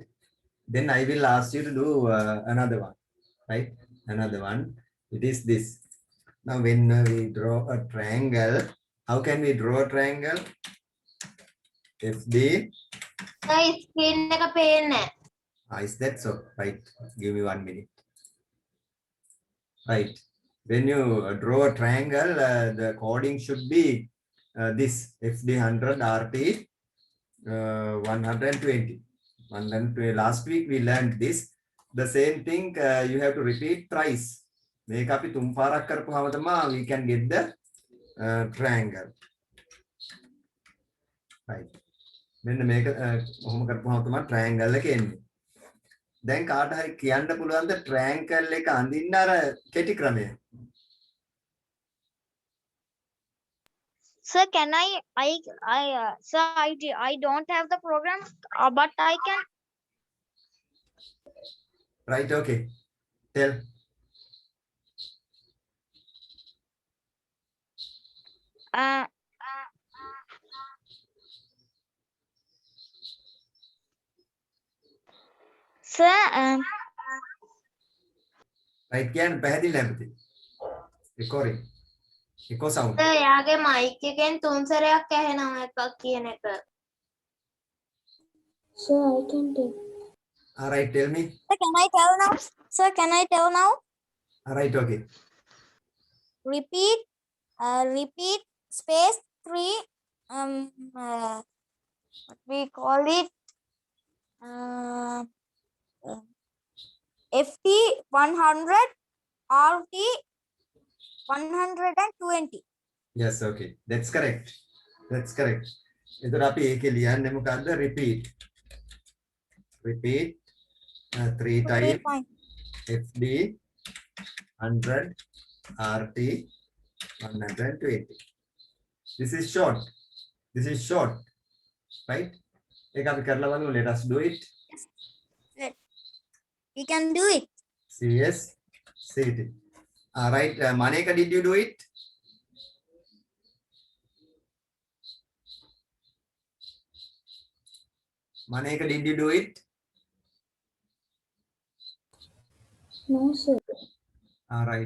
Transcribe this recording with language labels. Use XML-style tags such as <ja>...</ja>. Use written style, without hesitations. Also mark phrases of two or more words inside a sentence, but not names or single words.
<en>Then I will ask you to do another one. Right, another one. It is this. Now, when we draw a triangle, how can we draw a triangle? FD.</en> <si>සර් ස්ක්‍රීන් එක පේන්නේ නැහැ.</si> <en>Is that so? Right. Give me 1 minute. Right. When you draw a triangle, the coding should be this FD 100 RT 120. Last week we learned this. The same thing you have to repeat thrice. Make up we can get the triangle. Right. Then make a triangle again.</en> <si>දැන් කාට හරි කියන්න පුළුවන්ද ට්‍රයැන්ගල් එක අඳින්න අර කෙටි ක්‍රමය?</si> <en>Sir, can sir, I don't have the program, but I can. Right, okay. Tell. Sir, Right,</en> <si>කියන්නේ පැහැදිලි නැමති.</si> <en>Recording. Echo sound.</en> <si>සර් යාගේ මයික් එකෙන් තුන් සැරයක් ඇහෙනවා එකක් කියන එක.</si> <en>Sir, I can tell. All right, tell me. sir, can I tell now? Sir, can I tell now? All right, okay. Repeat, repeat space 3. What we call it? FT 100, RT 120. Yes, okay. That's correct. That's correct.</en> <si>එතකොට අපි ඒකේ ලියන්නේ මොකද්ද?</si> <en>Repeat. Repeat 3 times FD 100 RT 120. This is short. This is short. Right?</en> <si>ඒක අපි කරලා බලමු.</si> <en>Let us do it. We can do it. CS CT. All right, Maneka, did you do it? Maneka, did you do it? No, sir. All right.</en>